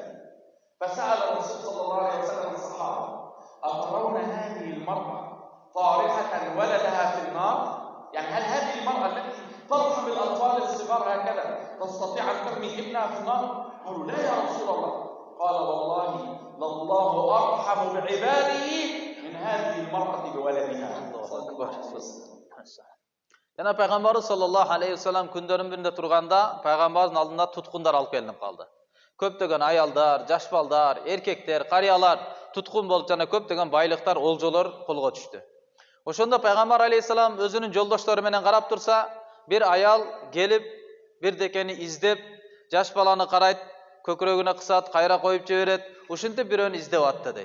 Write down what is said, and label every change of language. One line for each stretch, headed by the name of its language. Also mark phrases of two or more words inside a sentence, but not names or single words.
Arabic: فسأل الرسول صلى الله عليه وسلم الصحابة: أترون هذه المرأة طارحة ولدها في النار؟ يعني هل هذه المرأة التي ترحم الأطفال الصغار هكذا تستطيع أن ترمي ابنها في النار؟ قالوا: لا يا رسول الله. قال: والله لله أرحم بعباده من هذه المرأة بولدها.
Kyrgyz: Жана пайгамбарыбыз
Arabic: صلى الله عليه وسلم
Kyrgyz: күндөрүнүн биринде турганда пайгамбардын алдына туткундар алып келинип калды. Көптөгөн аялдар, жаш балдар, эркектер, карыялар туткун болуп жана көптөгөн байлыктар, олжолор колго түштү. Ошондо пайгамбар алейхиссалам өзүнүн жолдоштору менен карап турса, бир аял келип бирдекени издеп, жаш баланы карайт, көкүрөгүнө кысат, кайра коюп жиберет, ушинтип бирөөнү издеп атты дейт.